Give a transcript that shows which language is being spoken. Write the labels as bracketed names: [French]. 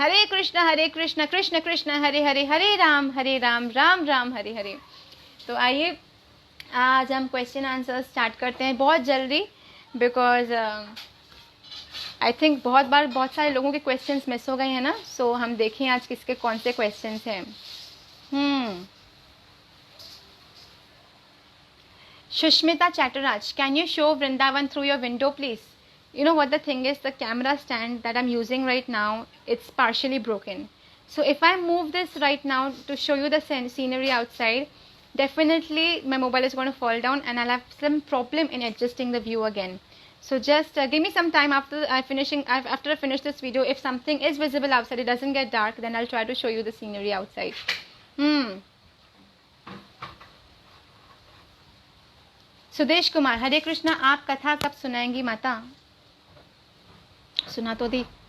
[Hindi] हरे कृष्ण कृष्ण कृष्ण हरे हरे, हरे राम राम राम हरे हरे। तो आइए आज हम क्वेश्चन आंसर स्टार्ट करते हैं बहुत जल्दी, [English] because I think [Hindi] बहुत सारे लोगों के क्वेश्चंस मिस हो गए हैं ना। सो हम देखें आज किसके कौन से क्वेश्चंस हैं। [English] Shushmita Chatterjee, can you show Vrindavan through your window, please? You know what the thing is, the camera stand that I'm using right now, it's partially broken. So if I move this right now to show you the scenery outside, definitely my mobile is going to fall down and I'll have some problem in adjusting the view again. So just give me some time after I finish this video. If something is visible outside, it doesn't get dark, then I'll try to show you the scenery outside. [Hindi] Sudesh Kumar, हरे कृष्णा, आप कथा कब सुनाएंगी माता? सुना तो दी।